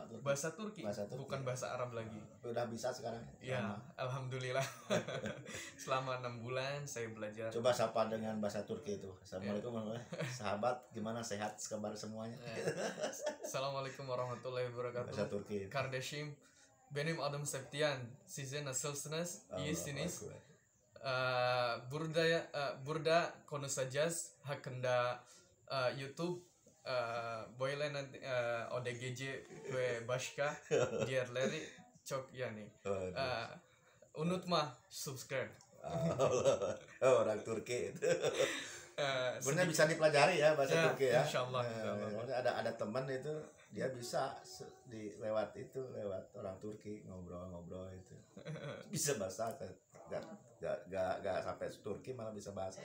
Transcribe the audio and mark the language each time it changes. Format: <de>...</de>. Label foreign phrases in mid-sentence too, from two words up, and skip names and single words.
<id>Bahasa Turki, bukan bahasa Arab lagi. Udah bisa sekarang? Ya, alhamdulillah. Selama 6 bulan saya belajar. Coba sapa dengan bahasa Turki itu.</id> <ar>السلام عليكم ورحمة الله.</ar> <id>Sahabat, gimana, sehat kabar semuanya?</id> <ar>السلام عليكم ورحمة الله وبركاته.</ar> <id>Bahasa Turki.</id> <tr>Kardeşim, benim adım Septian. Size nasılsınız? İyisiniz? Burada konuşacağız hakkında YouTube, böyle ODGJ ve başka diğerleri çok yani. Unutma subscribe.</tr> <id>Orang Turki itu. Benar bisa dipelajari ya bahasa Turki ya. Insyaallah. Ada teman itu dia bisa lewat orang Turki ngobrol itu. Bisa bahasa gak sampai Turki malah bisa bahasa.</id>